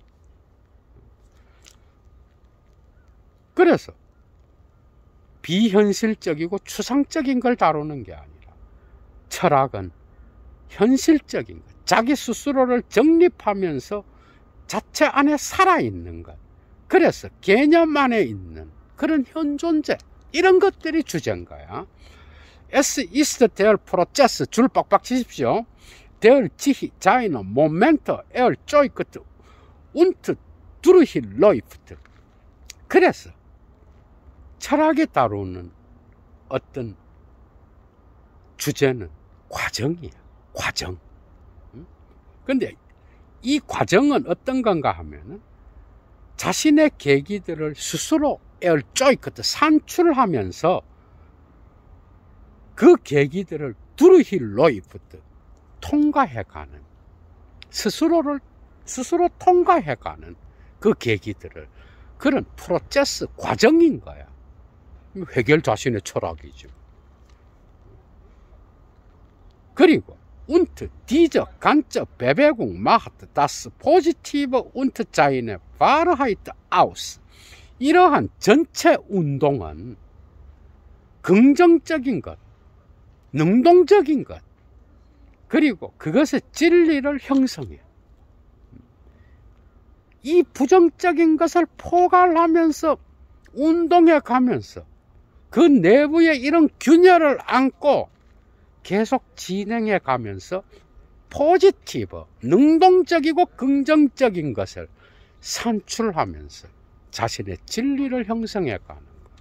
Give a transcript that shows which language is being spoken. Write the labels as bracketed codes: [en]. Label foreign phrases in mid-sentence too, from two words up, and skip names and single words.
[ko] 그래서 비현실적이고 추상적인 걸 다루는 게 아니라 철학은 현실적인 것, 자기 스스로를 정립하면서 자체 안에 살아있는 것, 그래서 개념 안에 있는 그런 현존재, 이런 것들이 주제인 거야. [de] Es ist der Prozess, [ko] 줄 빡빡 치십시오. [de] Der sich seine Momente erzeugt und durchläuft. [ko] 그래서 철학이 다루는 어떤 주제는 과정이에요. 과정. 근데 이 과정은 어떤 건가 하면은 자신의 계기들을 스스로 erzeugt, 산출하면서 그 계기들을 durchläuft, 통과해가는, 스스로 통과해가는 그 계기들을, 그런 프로세스, 과정인 거야. 헤겔 자신의 철학이죠. [de] 그리고 und diese ganze Bewegung macht das Positive und seine Wahrheit aus. [ko] 이러한 전체 운동은 긍정적인 것, 능동적인 것, 그리고 그것의 진리를 형성해요. 이 부정적인 것을 포괄하면서 운동해 가면서 그 내부에 이런 균열을 안고 계속 진행해 가면서 포지티브, 능동적이고 긍정적인 것을 산출하면서 자신의 진리를 형성해 가는 것.